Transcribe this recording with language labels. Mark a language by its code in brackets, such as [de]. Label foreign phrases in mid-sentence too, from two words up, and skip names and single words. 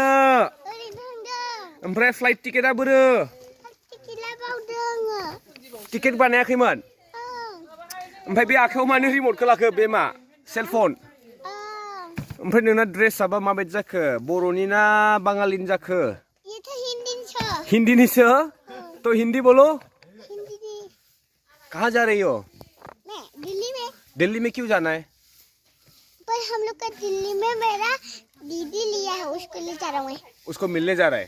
[brx] ओरैनो थांदों ओमफ्राय फ्लाइट टिकेटआ बोरो टिकेटआ बावदों आङो टिकेट बानायाखैमोन ओमफ्राय बे आखायाव मानो रिमटखौ लाखो बे मा सेलफन ओमफ्राय नोंना ड्रेसआबा माबायदि जाखो बर'नि ना बाङालिनि जाखो [hi] ये तो हिंदी हिंदीनिसो तो हिंदी बोलो हिंदी कहाँ जा रही हो मैं दिल्ली में दिल्ली में क्यों जाना है पर हम लोग का दिल्ली में मेरा दीदी लिया है उसको ले जा रहा हूँ मैं उसको मिलने जा रहा है